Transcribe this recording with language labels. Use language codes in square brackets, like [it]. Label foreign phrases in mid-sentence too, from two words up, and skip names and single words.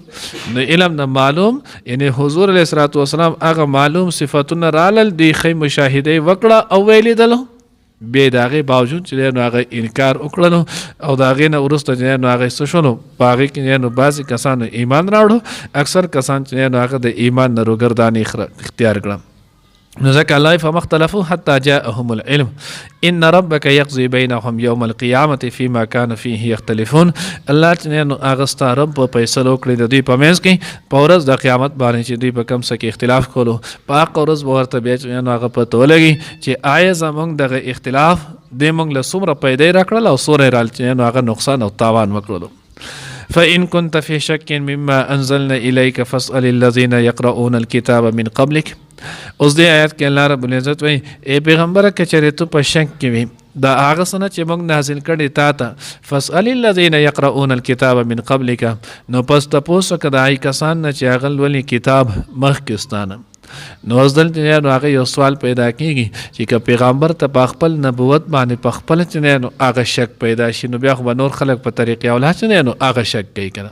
[ps] نو علم نه معلوم، یعنی حضور [ar] علیه الصلاۃ والسلام [ps] هغه معلوم صفتونه رالل، دوی ښې مشاهده وکړه او ویلیدلو. بیا د هغې باوجود چې نو هغه انکار وکړلو، او د هغې نه وروسته چې نو هغه څه شولو، په هغې کې نو بعضې کسانو ایمان راوړو، اکثر کسان چې نو هغه د ایمان نه روګرداني اختیار کړه. نو ځکه [ar] الله فما اختلفوا حتى جاءهم العلم ان ربك يقضي بينهم يوم القيامه فيما كانوا فيه يختلفون. [ps] الله چې نو هغه ستا رب په فیصلو کړی د دوی په منځ کې په ورځ د قیامت باندې چې دوی په کوم څه کې اختلاف کولو. په هغه ورځ به ورته بیا چې نو هغه پته ولګي چې آیا زموږ دغه اختلاف دې موږ له څومره پیدا راکړل او څومره یې رال چې نو هغه نقصان او تاوان وکړلو. [ar] فإن كنت في شك مما أنزلنا إليك فاسأل الذين يقرؤون الكتاب من قبلك. [ps] اوس دې آیات کې الله [ar] رب العزت [ps] وایي ای پیغمبره که چېرې ته په شک کې وي د هغه څه نه چې موږ نازل کړي تا ته، [ar] فاسأل الذین یقرؤون الکتاب من قبلک، [ps] نو پس تپوس وکړه د هغې کسان نه چې هغه لولي کتاب مخکې ستانه. نو اوس دلته نو هغه یو سوال پیدا کېږي چې که پیغمبر ته په خپل نبوت باندې په خپله چې نو هغه شک پیدا شي، نو بیا خو به نور خلک په طریقې اولا چې نو هغه شک کوي که نه.